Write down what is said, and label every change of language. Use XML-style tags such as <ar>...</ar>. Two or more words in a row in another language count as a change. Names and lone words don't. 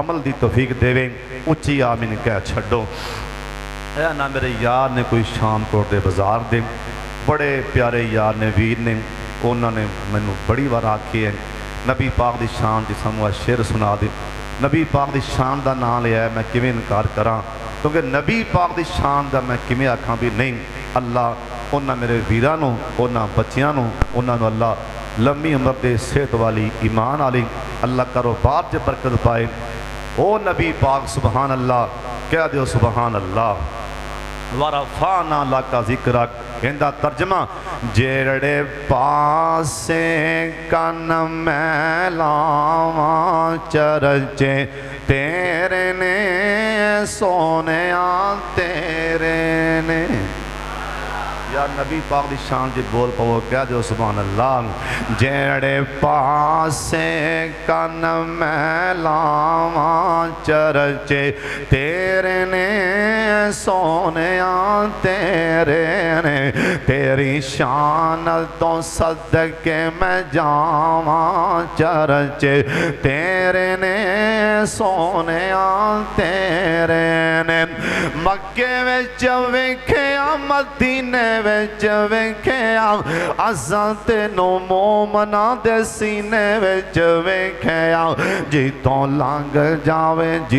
<pa>عمل دی توفیق دے اچھی آمین کہہ چھڑو اے نا میرے یار نے کوئی شام کو دے بازار دے بڑے پیارے یار نے ویر نے انہوں نے مینوں بڑی بار آکھی ہے نبی پاک دی شان دی سانوں شعر سنا دے نبی پاک دی شان دا نام لیا ہے میں کیویں انکار کراں کیونکہ نبی پاک دی شان دا میں کیویں آکھاں بھی نہیں اللہ انہاں میرے ویراں نوں انہاں بچیاں نوں انہاں نوں اللہ لمبی عمر دے صحت والی ایمان والی اللہ کاروبار چ برکت پائے او نبی پاک</pa> <ar>سبحان اللہ</ar> <pa>کہہ دیو</pa> <ar>سبحان اللہ ورفعنا لک ذکرک</ar> <pa>اندہ ترجمہ جیڑے پاسے کن میں لاواں چرچے تیرے نے سونیاں تیرے نے یا نبی پاک دی شان جی بول پاو کہہ دیو</pa> <ar>سبحان اللہ</ar> <pa>جیڑے پاسے کن میں لاواں چرچے تیرے نے سونیاں تیرے نے تیری شان تو صدقے میں جاواں چرچے تیرے نے سونیاں تیرے نے مکے وچ ویکھیا مدینے وچ ویکھیا اساں تینوں مومناں دے سینے وچ ویکھیا جتوں لنگ جاوے</pa>